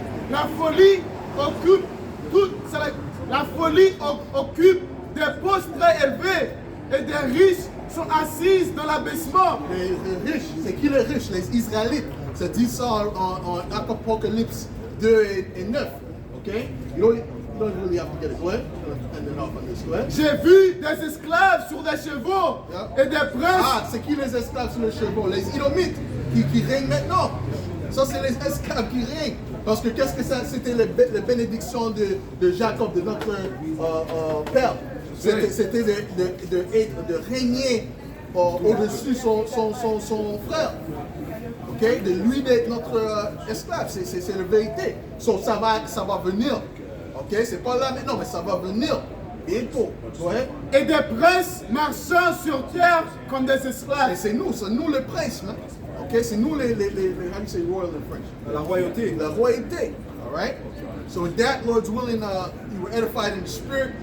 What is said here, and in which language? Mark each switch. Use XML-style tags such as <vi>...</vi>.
<fr>La folie occupe la folie occupe des postes très élevés et des riches sont assis dans l'abaissement. Les riches, c'est qui les riches? Les Israélites. Ça dit ça en Apocalypse 2 et 9. Ok?</fr> <en>You don't really have to get it. Go ahead. And then off on this. Go ahead.</en> <fr>J'ai vu des esclaves sur des chevaux et des princes. C'est qui les esclaves sur les chevaux? Les Édomites qui règnent maintenant. Ça, c'est les esclaves qui règnent. Parce que qu'est-ce que ça, c'était les bénédictions de Jacob, de notre père. C'était de régner au-dessus son frère. Okay? De lui d'être notre esclave. C'est la vérité. So, ça va venir. Okay? C'est pas là maintenant, mais ça va venir. Bientôt. Ouais? Et des princes marchant sur terre comme des esclaves. Et c'est nous les princes, man. Okay? C'est nous les</fr> <en>how do you say royal in French?</en> <fr>La royauté. La royauté.</fr> <en>All right? So with that, Lord's willing, you were edified in the spirit.</en>